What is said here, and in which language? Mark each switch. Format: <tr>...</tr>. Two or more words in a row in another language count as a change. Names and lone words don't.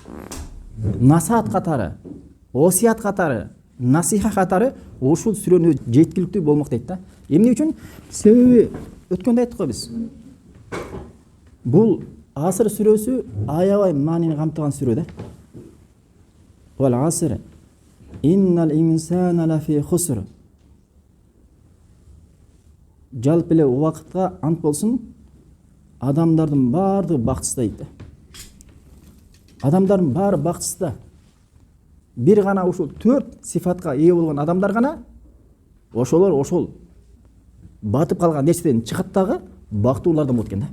<ky>Насаат катары, осият катары, насиха катары ушул сүрөнү жеткиликтүү болмок дейт да. Эмне үчүн? Себеби өткөндө айттык го биз. Бул Асыр сүрөсү аябай маанини камтыган сүрө да.</ky> <ar>والعصر إن الإنسان لفي خسر.</ar> <ky>Жалпы эле убакытка ант болсун, адамдардын баардыгы бактысыз дейт да. Адамдардын баары бактысыз да. Бир гана ушул 4 сифатка ээ болгон адамдар гана ошолор ошол батып калган нерседен чыгат дагы бактылуулардан болот экен да.</ky>